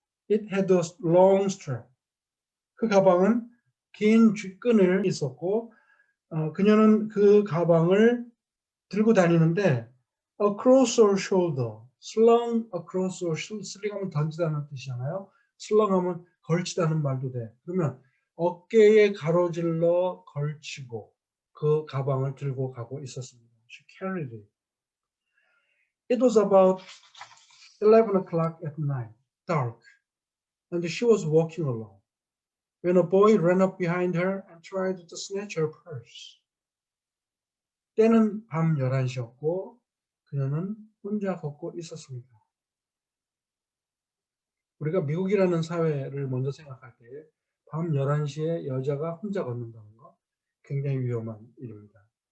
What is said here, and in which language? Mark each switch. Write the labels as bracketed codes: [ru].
[en] It had a long strap. [ko] 그 가방은 긴 끈을 있었고 그녀는 그 가방을 들고 다니는데 [en] across her shoulder, slung across her shoulder, [ko] 슬링하면 던지다는 뜻이잖아요. 슬렁하면 걸치다는 말도 돼. 그러면 어깨에 가로질러 걸치고 그 가방을 들고 가고 있었습니다. [en] She carried it. It was about 11 o'clock at night, dark. and she was walking alone when a boy ran up behind her and tried to snatch her purse. [ko] 때는 밤 11시였고 그녀는 혼자 걷고 있었습니다. 우리가 미국이라는 사회를 먼저 생각할 때 밤 11시에 여자가 혼자 걷는다는 거 굉장히 위험한 일입니다.